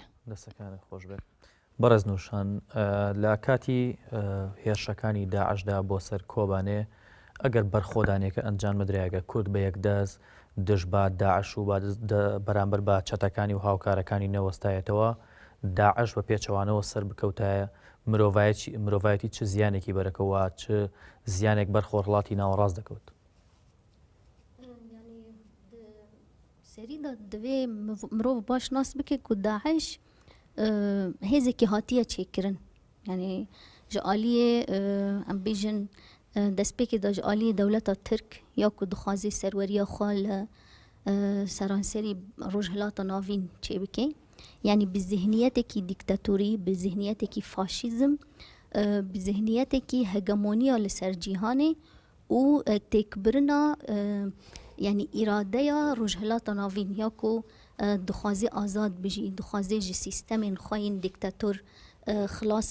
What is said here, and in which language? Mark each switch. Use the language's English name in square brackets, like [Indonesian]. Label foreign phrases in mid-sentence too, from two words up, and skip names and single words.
[Central Kurdish] دەستەکانت خۆش بێت بەڕێز نوشان لە کاتی هێرشەکانی داعشدا بۆ سەر کۆبانێ ئەگەر بەرخۆدانێکە ئەنجام بدرێگە کورد بە یەکدەست دژ بە داعش و بەرامبەر بە چەتەکانی و هاوکارەکانی نەوەستایەتەوە داعش بە پێچەوانەوە سەر بکەوتایە مرۆڤایەتی چ زیانێکی بەرەکەوە چ زیانێک بەرخۆڕڵاتی ناوەڕاست دەکەوت [Kurdish] سەریدا دەوێ مرۆڤ باش ناس بکە و داعش هێزێکی هاتیە چێکردن ینی ji aliyê em bêjin destpêkê da ji aliyê dewleta Tirk ya ku dixwazê serweriya xwe li seranserî rojhilata navîn çê bike yanî bi zihniyetekî dîktatorî bi zihniyetekî faşîzm bi zihniyetekî hegemoniya li ser cîhanê û têkbirina yanî îradeya rojhilata navîn ya ku dixwazê azad bijî dixwazê ji sîstemên xwe yên dîktator xilas